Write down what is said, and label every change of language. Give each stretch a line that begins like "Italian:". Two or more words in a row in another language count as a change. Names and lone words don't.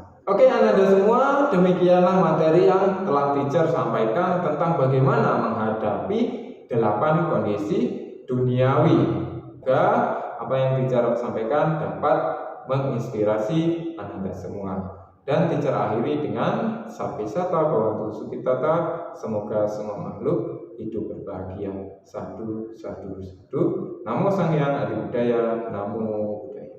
Indonesian: Oke Ananda semua, demikianlah materi yang telah teacher sampaikan tentang bagaimana menghadapi 8 kondisi duniawi. Semoga apa yang teacher sampaikan dapat menginspirasi Ananda semua. Dan teacher akhiri dengan
Pali: Sapisata Bhawantu Sukhitata,
Indonesian: semoga semua makhluk hidup berbahagia.
Pali: Sadu, sadu, sadu. Namo Sang Hyang Adi Budaya, Namo